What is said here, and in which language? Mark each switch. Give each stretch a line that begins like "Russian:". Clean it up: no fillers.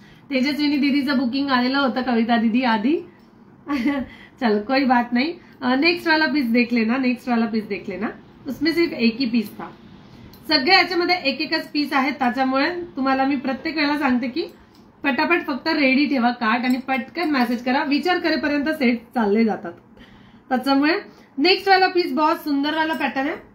Marathi: Tejaswini दीदीचं booking आलेलं होतं कविता दीदी आधी.
Hindi: चलो कोई बात नहीं. नेक्स्ट वाला पीस देख लेना. नेक्स्ट वाला पीस देख लेना. उसमें सिर्फ एक ही पीस था.
Marathi: सगळ्या याच्यामध्ये एक एकच पीस आहेत. त्याच्यामुळे तुम्हाला मी प्रत्येक वेळेला सांगते की पटापट फक्त रेडी ठेवा कार्ट आणि पटकन मेसेज करा. विचार करेपर्यंत सेट चालले जातात.
Hindi: त्याच्यामुळे नेक्स्ट वाला पीस बहुत सुंदर वाला पैटर्न है.